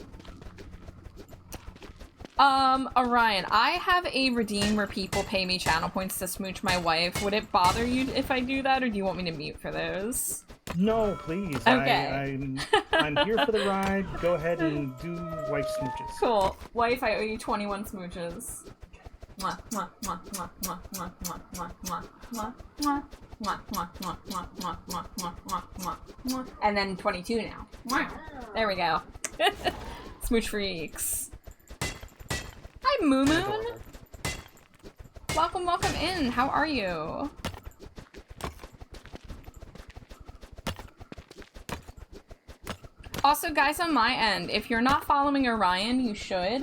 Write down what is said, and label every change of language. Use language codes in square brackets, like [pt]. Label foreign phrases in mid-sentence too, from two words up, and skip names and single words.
[en] Orion, I have a redeem where people pay me channel points to smooch my wife. Would it bother you if I do that, or do you want me to mute for those? No, please. Okay. I'm here for the ride. Go ahead and do wife smooches. Cool. Wife, I owe you 21 smooches. Mwah, mwah, mwah, mwah, mwah, mwah, mwah, mwah, mwah, mwah, mwah. Mwah, mwah, mwah, mwah, mwah, mwah, mwah, mwah, mwah, mwah. And then 22 now. Mwah. There we go. Smooch freaks. Hi, Moo Moon. Welcome, welcome in. How are you? Also, guys, on my end, if you're not following Orion, you should.